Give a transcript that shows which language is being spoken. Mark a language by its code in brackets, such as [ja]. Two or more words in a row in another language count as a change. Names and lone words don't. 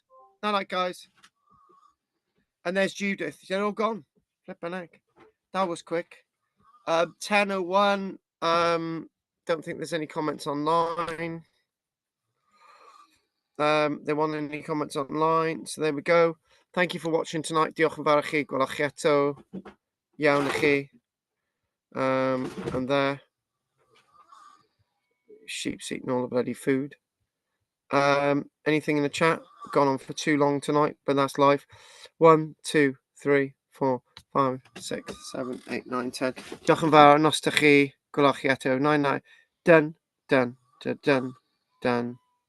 [en] Night, night, guys. And there's Judith. They're all gone. Flippin' heck. That was quick. 10:01. Don't think there's any comments online. There weren't any comments online. So there we go. Thank you for watching tonight. [cy] Diolch yn fawr i chi. Gwelwch chi eto. Iawn i chi. [en] And there. Sheep's eating all the bloody food. Anything in the chat? Gone on for too long tonight, but that's live. 1, 2, 3, 4, 5, 6, 7, 8, 9, 10. [cy] Diolch yn fawr. Nos da chi. Gwelwch chi eto. 9, 9. [en] Done, done, done, done.